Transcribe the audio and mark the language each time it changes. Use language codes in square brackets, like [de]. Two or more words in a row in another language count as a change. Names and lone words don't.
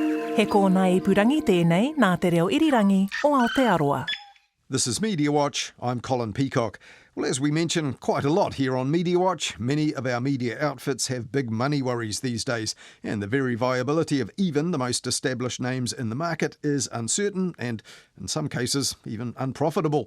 [mi] He kōna ipurangi tēnei nā te reo irirangi o Aotearoa. [en] This is Mediawatch. I'm Colin Peacock. Well, as we mention quite a lot here on Mediawatch, many of our media outfits have big money worries these days, and the very viability of even the most established names in the market is uncertain and, in some cases, even unprofitable.